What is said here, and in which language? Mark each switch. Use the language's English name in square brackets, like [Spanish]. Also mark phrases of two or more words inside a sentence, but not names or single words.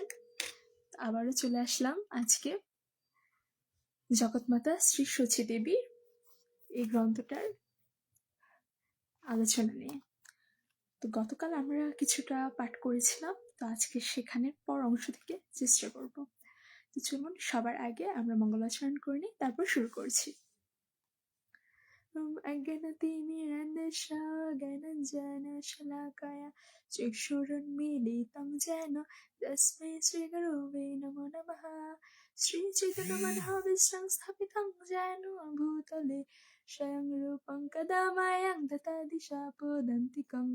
[Bangla] আবারও চলে আসলাম আজকে জগৎমাতা শ্রী সচী দেবীর এই গ্রন্থটার আলোচনা নিয়ে। তো গতকাল আমরা কিছুটা পাঠ করেছিলাম, তো আজকে সেখানের পর অংশ থেকে চেষ্টা করব। তো চলুন সবার আগে আমরা মঙ্গলাচরণ করে নিই, তারপর শুরু করছি। [Sanskrit] अज्ञानतिमिरन्धस्य ज्ञानाञ्जनशलाकया चक्षुरुन्मीलितं येन तस्मै श्रीगुरवे नमो नमः। श्रीचैतन्यमनोभीष्टं स्थापितं येन भूतले स्वयं रूपं कदा मायं ददाति शापदान्तिकं।